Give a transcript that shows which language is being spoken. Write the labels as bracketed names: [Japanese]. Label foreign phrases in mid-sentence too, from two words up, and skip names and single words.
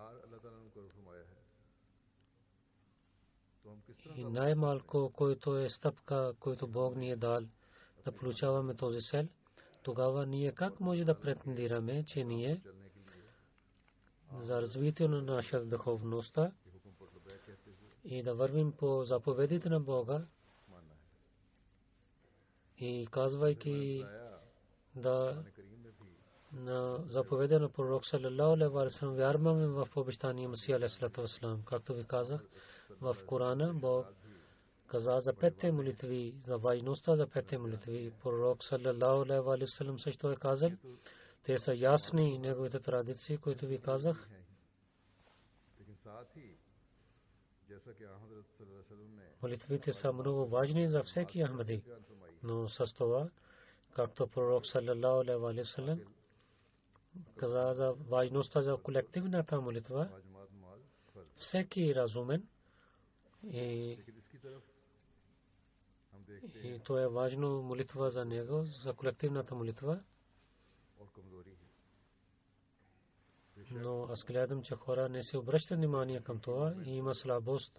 [Bulgarian] И най-малко, който е стъпка, който Бог ни е дал, да получаваме този цел, тогава ние как може да претендираме, че ние за развитие на нашата духовност и да вървим по заповедите на Бога и казвайки да на заповеда на пророк [Arabic] صلى الله عليه وسلم, [Bulgarian] вярваме в обещания Масия [Arabic] عليه الصلاة والسلام. [Bulgarian] Както ви казах, в Корана Бог каза за петте молитви, за важността за петте молитви. Пророк [Arabic] صلى الله عليه وسلم [Bulgarian] също е казал, те са ясни неговите традиции, които ви казах. Молитвите са много важни за всеки ахмади, но с това, както пророк [Arabic] صلى الله عليه وسلم [Bulgarian] каза за важността за колективната молитва, всеки разумен и то е важно молитва за него, за колективната молитва. Но аз гледам, че хора не се обръщат внимание към това и има слабост.